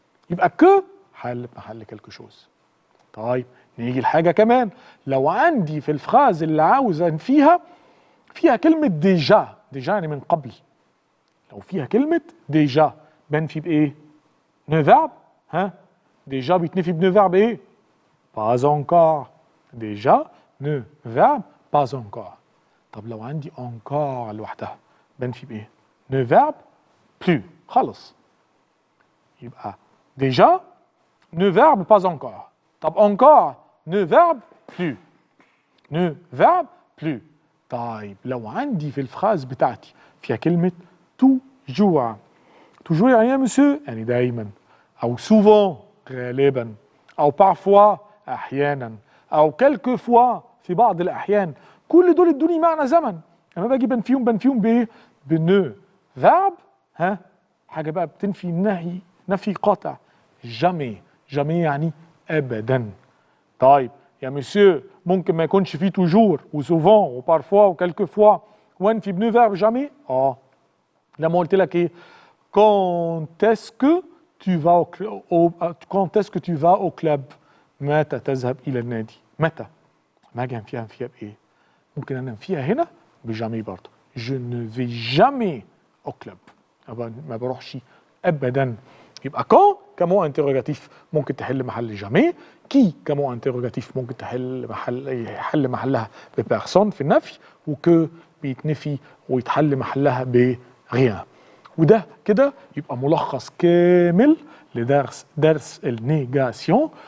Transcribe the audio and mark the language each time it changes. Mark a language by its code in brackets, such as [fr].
[ar] يبقى كو حل محل كيلكو شوز. طيب نيجي لحاجه كمان، لو عندي في الفراز اللي عاوز انفيها فيها كلمه ديجا، ديجا يعني من قبل. لو فيها كلمه ديجا بنفي بايه؟ نو فيرب ها؟ ديجا بيتنفي بنو فيرب ايه؟ pas encore. [fr] déjà ne verbe pas encore. [ar] طب لو عندي encore لوحدها بنفي بايه؟ ne verbe plus. خلص. [fr] يبقى déjà ne verbe pas encore. طب encore ne verbe plus. ne verbe plus. [ar] طيب لو عندي في الفراز بتاعتي فيها كلمة toujours. toujours يعني يا مسيو يعني دايما، أو souvent غالبا، أو parfois احيانا، او كلكو فوا في بعض الاحيان. كل دول ادوني معنى زمن. لما باجي بنفيهم بايه؟ بنو فيرب ها؟ حاجه بقى بتنفي النهي، نفي قاطع. جامي، جامي يعني ابدا. طيب يا مسيو ممكن ما يكونش فيه توجور وسوفون وبارفوا وكلكو فوا وانفي بنو فيرب جامي؟ لما قلت لك ايه؟ quand est-ce que tu vas au club؟ متى تذهب إلى النادي؟ متى؟ ما أجي أنفيها بإيه؟ ممكن أنا أنفيها هنا بجامي برضه. [fr] je ne vais jamais au club. [ar] ما بروحش أبدا. يبقى كون كمو انتروجاتيف ممكن تحل محل جامي، كي كمو انتروجاتيف ممكن يحل محلها ببيرسون في النفي، وكو بيتنفي ويتحل محلها بريان. وده كده يبقى ملخص كامل درس النيجاسيون.